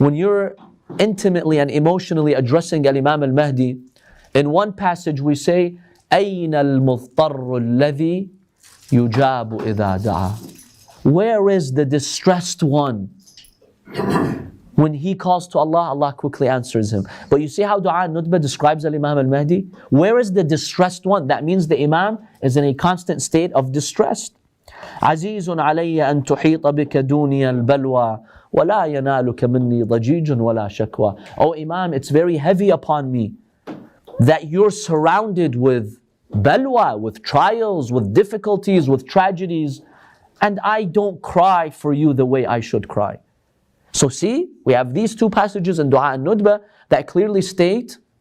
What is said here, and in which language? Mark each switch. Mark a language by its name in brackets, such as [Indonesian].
[English] When you're intimately and emotionally addressing Al-Imam al-Mahdi, in one passage we say, [Arabic] أَيْنَ الْمُضْطَرُّ الَّذِي يُجَابُ إِذَا دَعَى. [English] Where is the distressed one? When he calls to Allah, Allah quickly answers him. But you see how Dua al-Nudba describes Al-Imam al-Mahdi? Where is the distressed one? That means the Imam is in a constant state of distress. [Arabic] عزيز علي أن تحيط بك دوني البلوى ولا ينالك مني ضجيج ولا شكوى. [English] Oh Imam, it's very heavy upon me that you're surrounded with balwa, with trials, with difficulties, with tragedies, and I don't cry for you the way I should cry. So see, we have these two passages in Dua al-Nudba that clearly state